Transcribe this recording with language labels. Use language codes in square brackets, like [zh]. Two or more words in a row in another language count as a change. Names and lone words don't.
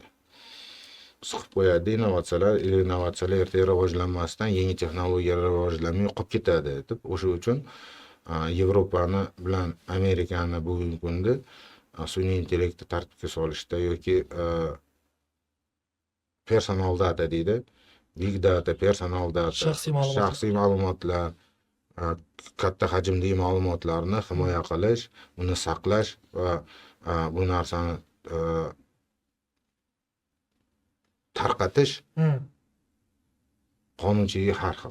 [uz] Siqib qo'yadi, innovatsiyalar ertaga rivojlanmasdan yangi texnologiyalar rivojlanmay qolib ketadi deb, o'sha uchun Yevropani bilan Amerikani bugungi kunda sun'iy intellektni tartibga solishda yoki [en] personal data deydi, big data, personal data, [uz] shaxsiy ma'lumotlar, katta hajmdagi ma'lumotlarni himoya qilish, uni saqlash va bu narsani tarqatish qonunchiligi har xil.